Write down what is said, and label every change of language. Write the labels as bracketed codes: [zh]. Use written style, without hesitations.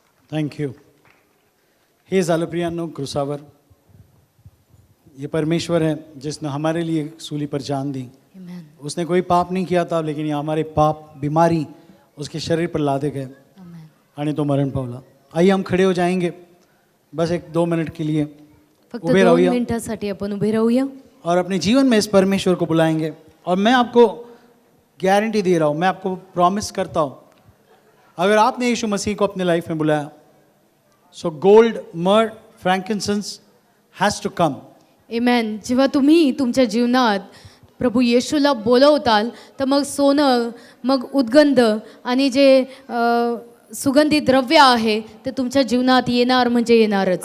[mr] Thank you. हे झालं प्रियांनो क्रूसावर. [hi] ये परमेश्वर है जिसने हमारे लिए सूली पर जान दी. [en] Amen. [hi] उसने कोई पाप नहीं किया था, लेकिन ये हमारे पाप बीमारी उसके शरीर पर लादे गए [en] Amen. [mr] आणि तो मरण पावला. [hi] आइए हम खड़े हो जाएंगे बस 1-2 मिनट के लिए [mr] फक्त उभे 2 राहूया मिनिटासाठी आपण उभे राहूया [hi] और अपने जीवन में इस परमेश्वर को बुलाएंगे. और मैं आपको गारंटी दे रहा हूँ, मैं आपको प्रॉमिस करता हूँ, अगर आपने यीशु मसीह को अपने लाइफ में बुलाया, [en] So gold, myrrh, frankincense has to come. Amen. [mr] जेव्हा तुम्ही तुमच्या जीवनात प्रभू येशूला बोलवताल तर मग सोनं, मग उद्गंध आणि जे सुगंधी द्रव्य आहे ते तुमच्या जीवनात येणार म्हणजे येणारच.